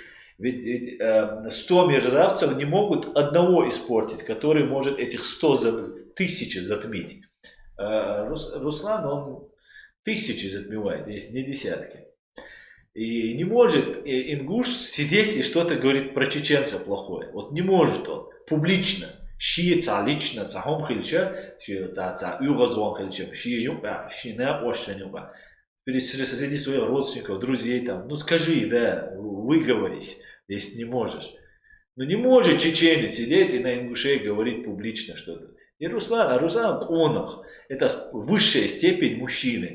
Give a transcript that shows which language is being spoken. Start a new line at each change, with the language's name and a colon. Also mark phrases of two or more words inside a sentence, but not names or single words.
Russian: Ведь 100 мерзавцев не могут одного испортить, который может этих 100 тысячи затмить. Руслан, он тысячи затмевает, есть не десятки. И не может ингуш сидеть и что-то говорит про чеченца плохое. Вот не может он публично.
Chechen: Ши ца лично цахом хильча, ши ца югазвон хильча, ши юга, ши на ощенюга.
Russian: Среди своих родственников, друзей там, ну скажи, да, выговорись, если не можешь. Ну не может чеченец сидеть и на ингушей говорить публично что-то. И Руслан конах, это высшая степень мужчины.